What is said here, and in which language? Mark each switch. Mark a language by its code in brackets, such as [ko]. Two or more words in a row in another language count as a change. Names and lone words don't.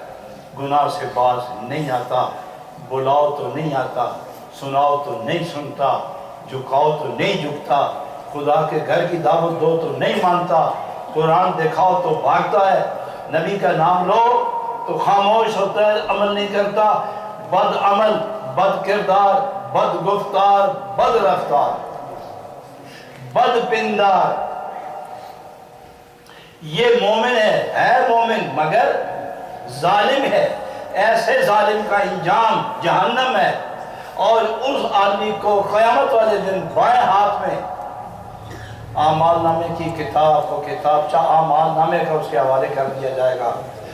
[ur] گناہ سے باز نہیں آتا، بلاؤ تو نہیں آتا، سناؤ تو نہیں سنتا، جھکاؤ تو نہیں جھکتا، خدا کے گھر کی دعوت دو تو نہیں مانتا، قرآن دکھاؤ تو بھاگتا ہے، نبی کا نام لو تو خاموش ہوتا ہے، عمل نہیں کرتا، بد عمل، بد کردار، بد گفتار، بد رفتار، بد پندار۔ یہ مومن ہے مومن مگر ظالم ہے۔ ایسے ظالم کا انجام جہنم ہے، اور اس آدمی کو قیامت والے دن بائیں ہاتھ میں اعمال نامے کی کتاب کو کتابچہ اعمال نامے کا اس کے حوالے کر دیا جائے گا۔